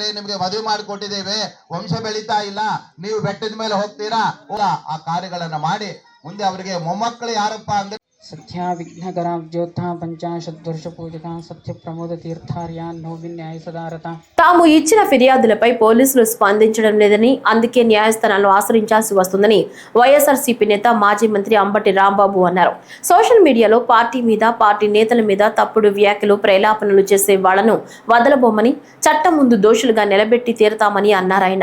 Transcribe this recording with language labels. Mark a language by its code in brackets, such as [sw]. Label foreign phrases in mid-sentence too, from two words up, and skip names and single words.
[kn] ನಿಮ್ಗೆ ಮದುವೆ ಮಾಡಿಕೊಟ್ಟಿದ್ದೇವೆ, ವಂಶ ಬೆಳೀತಾ ಇಲ್ಲ, ನೀವು ಬೆಟ್ಟದ ಮೇಲೆ ಹೋಗ್ತೀರಾ, ಆ ಕಾರ್ಯಗಳನ್ನ ಮಾಡಿ ಮುಂದೆ ಅವರಿಗೆ ಮೊಮ್ಮಕ್ಕಳು ಯಾರಪ್ಪ ಅಂದ್ರೆ [sa] सत्या विघ्नकरा ज्योता पंचाशद्वर्ष पूजका सत्य प्रमोद तीर्थार्या नोविन न्याय सदारता. [te] తాము ఇచ్చిన ఫిర్యాదులపై పోలీసులు స్పందించడం లేదని, అందుకే న్యాయస్థానాలను ఆశ్రయించాల్సి వస్తుందని వైఎస్ఆర్సీపీ నేత మాజీ మంత్రి అంబటి రాంబాబు అన్నారు. [en] social mediaలో [te] పార్టీ మీద, పార్టీ నేతల మీద తప్పుడు వ్యాఖ్యలు, ప్రేలాపనలు చేసే వాళ్లను వదలబోమని, చట్టం ముందు దోషులుగా నిలబెట్టి తీరతామని అన్నారాయన.